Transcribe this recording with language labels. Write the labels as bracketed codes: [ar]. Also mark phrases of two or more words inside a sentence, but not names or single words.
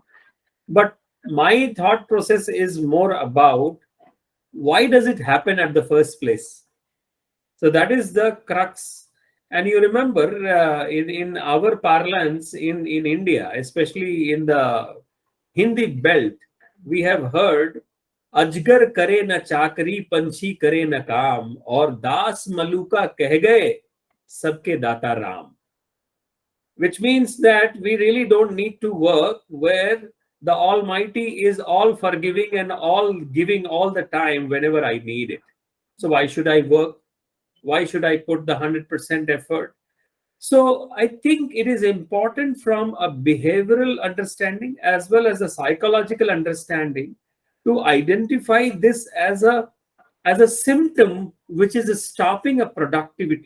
[en] But my thought process is more about why does it happen at the first place? So that is the crux. And you remember in our parlance in India, especially in the Hindi belt, we have heard [hi] अजगर करे न चाकरी, पंछी करे न काम, और दास मलुका कह गए सबके दाता राम. [en] Which means that we really don't need to work where the Almighty is all forgiving and all giving all the time whenever I need it. So why should I work? Why should I put the 100% effort? So I think it is important from a behavioral understanding as well as a psychological understanding to identify this as a symptom which is stopping a productivity.